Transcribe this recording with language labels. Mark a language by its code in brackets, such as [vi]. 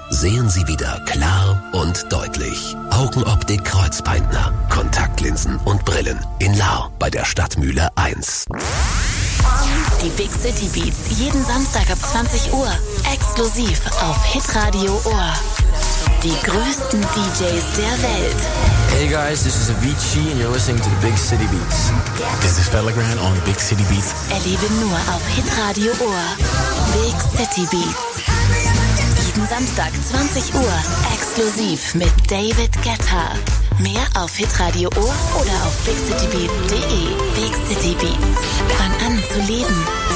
[de] Sehen Sie wieder klar und deutlich. Augenoptik Kreuzpaintner. Kontaktlinsen und Brillen in Lahr bei der Stadtmühle 1. Die Big City Beats jeden Samstag ab 20 Uhr. Exklusiv auf Hitradio Ohr. Die größten DJs der Welt. [en] Hey guys, this is Avicii and you're listening to the Big City Beats. This is Pellegrin on Big City Beats. [de] Erlebe nur auf Hitradio Ohr. Big City Beats. Jeden Samstag 20 Uhr. Exklusiv mit David Guetta. Mehr auf Hitradio Ohr oder auf bigcitybeats.de. Big City Beats. Fang an zu leben.